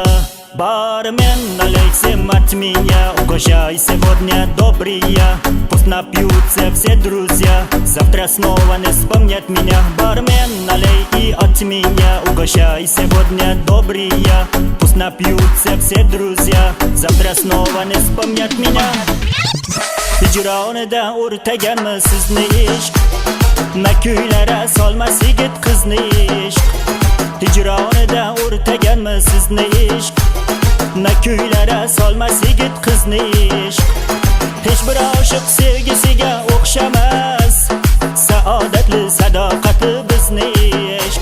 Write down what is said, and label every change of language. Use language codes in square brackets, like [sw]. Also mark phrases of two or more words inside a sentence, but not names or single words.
[ru] Бармен, налей всем от меня, угощай сегодня добрые. Пусть напьются все друзья, завтра снова не вспомнят меня. Бармен, налей и от меня, угощай сегодня добрые. Пусть напьются все друзья, завтра снова не вспомнят меня. [uz] Hijronida o'rtaganmi sizni ishq, na kuylara solmas yigit qizni ishq. Hijronida o'rtaganmi sizni ishq, na kuylara solmas yigit qizni ishq. Hech bir oshiq sevgisiga o'xshamas, saodatli sadoqatli bizni ishq.